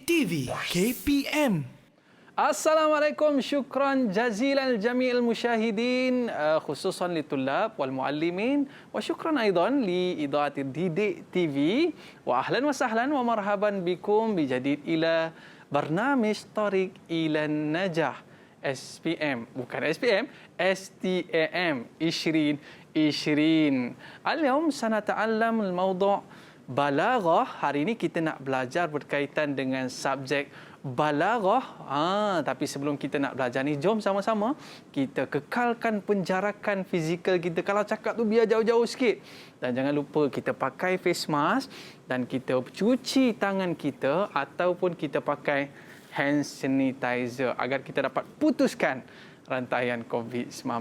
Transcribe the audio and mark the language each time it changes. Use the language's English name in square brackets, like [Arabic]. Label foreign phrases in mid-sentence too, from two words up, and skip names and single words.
[Arabic] TV KPM. السلام عليكم، شكرا جزيلا لجميع المشاهدين خصوصا للطلاب والمعلمين وشكرا أيضا لإذاعة Didik TV وأهلا وسهلا ومرحبا بكم بجديد إلى برنامج طريق إلى نجاح SPM, [Malay] bukan SPM, [Arabic] STAM 2020. اليوم سنتعلم الموضوع بلاغة. [Malay] Hari ini kita nak belajar berkaitan dengan subjek balaghah. Tapi sebelum kita nak belajar ni, jom sama-sama kita kekalkan penjarakan fizikal kita. Kalau cakap tu biar jauh-jauh sikit. Dan jangan lupa kita pakai [English] face mask [Malay] dan kita cuci tangan kita ataupun kita pakai [English] hand sanitizer [Malay] agar kita dapat putuskan rantaian COVID-19.